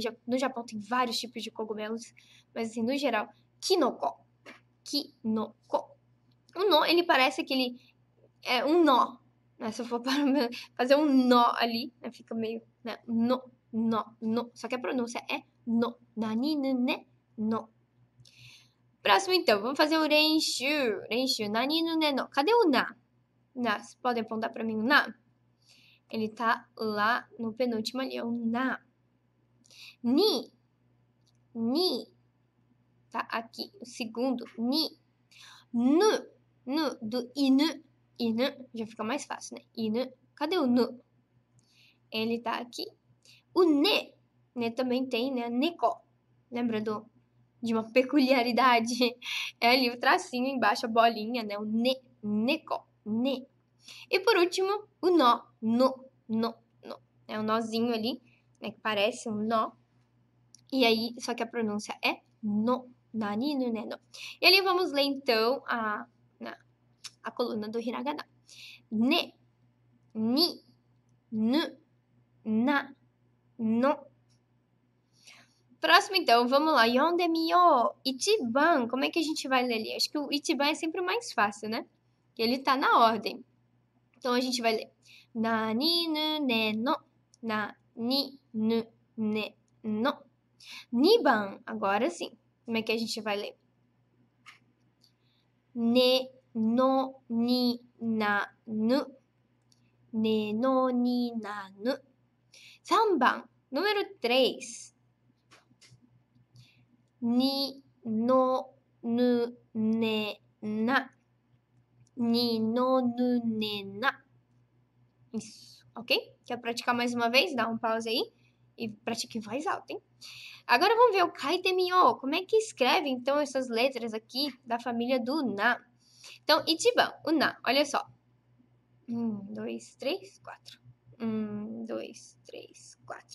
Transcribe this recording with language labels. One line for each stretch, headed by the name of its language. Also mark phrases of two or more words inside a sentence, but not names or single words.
Portuguese: No Japão tem vários tipos de cogumelos, mas assim, no geral,
Japanese: きのこ、きのこ.
Portuguese: O no, ele parece aquele, um nó, né? Se eu for fazer um nó ali, né? Fica meio, né?
Japanese: の、の.
Portuguese: Só que a pronúncia é no.
Japanese: なにぬ ね、の.
Portuguese: Próximo, então, vamos fazer o renshu.
Japanese: 練習、なにぬ ね の.
Portuguese: Cadê o na? Na, vocês podem apontar pra mim o na? Ele tá lá no penúltimo ali, é o na.
Japanese: に。に.
Portuguese: Tá aqui, o segundo, ni.
Japanese: ぬ。ぬ,
Portuguese: do inu. Inu, já fica mais fácil, né? Inu. Cadê o nu? Ele tá aqui. O ne. Ne também tem, né? Neko. Lembra de uma peculiaridade? É ali o tracinho embaixo, a bolinha, né?
Japanese: O ね。猫。ね.
Portuguese: E por último, o nó.
Japanese: の。の。の.
Portuguese: É um nozinho ali, né? Que parece um nó. E aí, só que a pronúncia é no.
Japanese: なにぬ ね の.
Portuguese: E ali vamos ler então a coluna do hiragana.
Japanese: ね、に、ぬ, な、の.
Portuguese: Próximo então, vamos lá. Yondemiyo. Ichiban. Como é que a gente vai ler ali? Acho que o Ichiban é sempre o mais fácil, né? Ele tá na ordem. Então a gente vai ler.
Japanese: なにぬ ね の。なにぬ ね の.
Portuguese: Niban. Agora sim. Como é que a gente vai ler?
Japanese: ね、の、に、な、ぬ. ね、の、に、な、ぬ。3番, número 3. に、の、ぬ、ね、な. に、の、ぬ、ね, な.
Portuguese: Isso, ok? Quer praticar mais uma vez? Dá um pause aí e pratique em voz alta, hein? Agora vamos ver o kaitemiyo. Como é que escreve, então, essas letras aqui da família do na? Então, ichiban, o na, olha só. 1, 2, 3, 4. 1, 2, 3, 4.